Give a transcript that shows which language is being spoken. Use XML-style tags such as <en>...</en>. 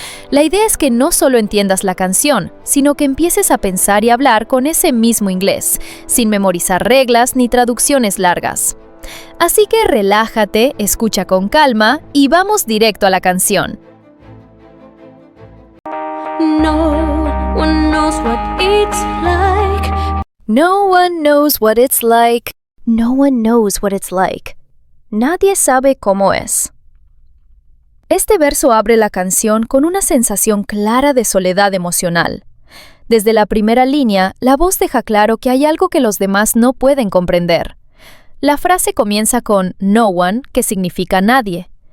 <es>La idea es que no solo entiendas la canción, sino que empieces a pensar y hablar con ese mismo inglés, sin memorizar reglas ni traducciones largas. Así que relájate, escucha con calma y vamos directo a la canción.</es> <en>No one knows what it's like. No one knows what it's like. No one knows what it's like.</en> <es>Nadie sabe cómo es. Este verso abre la canción con una sensación clara de soledad emocional. Desde la primera línea, la voz deja claro que hay algo que los demás no pueden comprender. La frase comienza con no one, que significa nadie.</es>